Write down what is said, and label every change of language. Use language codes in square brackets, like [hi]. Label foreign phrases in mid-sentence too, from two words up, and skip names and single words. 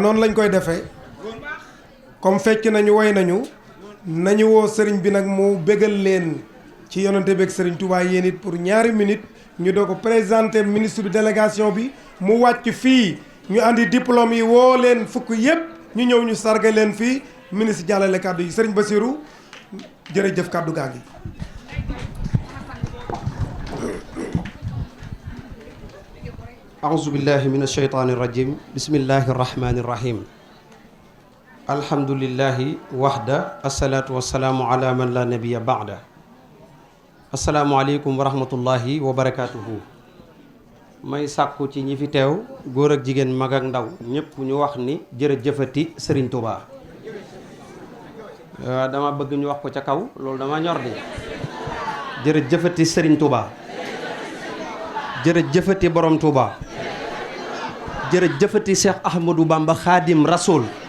[wo] noonu lañ koy defee comme fecc nañu woy nañu woo sëriñ bi nag mu bégal leen ci yonante beeg sëriñ Touba yéen it pour ñaari minute ñu doo ko présenter ministre bi délégation bi mu wàcc fii ñu andi diplôme yi woo leen fukk yépp ñu ñëw ñu sarga leen fii ministre jàllale kàddu yi sëriñ Bassirou jërëjëf kàddu gaa ngi [ar] أعوذ بالله من الشيطان الرجيم بسم الله الرحمن الرحيم الحمد لله وحده الصلاة والسلام على من لا نبي بعده السلام عليكم ورحمة الله وبركاته [wo] may sàkku ci ñi fi teew góor ak jigéen mag ak ndaw ñëpp ñu wax ni jërëjëfati Serigne Touba dama bëgg ñu wax ko ca kaw loolu dama ñor di jërëjëfati Serigne Touba jërëjëfati borom Touba jërëjëfati Cheikh Ahmadou Bamba Khadim Rasoul